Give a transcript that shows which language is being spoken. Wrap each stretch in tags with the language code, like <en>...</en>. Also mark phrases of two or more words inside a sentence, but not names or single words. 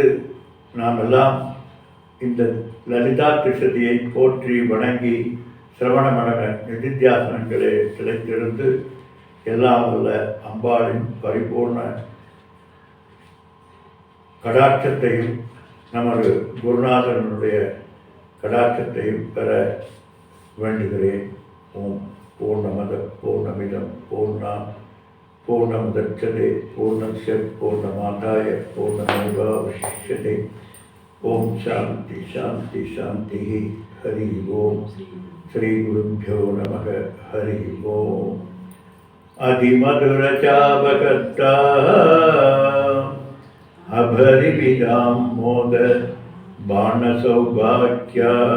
<ta>நாம் எல்லாம் இந்த லலிதா திருஷதியை போற்றி வணங்கி சிரவண மடன நிதித்தியாசனங்களே கிடைத்திருந்து எல்லாம் வல்ல அம்பாளின் பரிபூர்ண கடாட்சத்தையும் நமது குருநாதனுடைய கடாட்சத்தையும் பெற வேண்டுகிறேன்.</ta> <sa>ओम् पूर्णमदः पूर्णमिदम् पूर्णमुदच्यते पूर्णस्य पूर्णमादाय पूर्णमेवावशिष्यते. ओम् शान्तिः शान्तिः शान्तिः. हरिः ओम्। श्री गुरुभ्यो नमः. हरिः ओम्. अतिमधुरचापहस्ता अपरिमिताम् मोद बाणसौभाग्या</sa>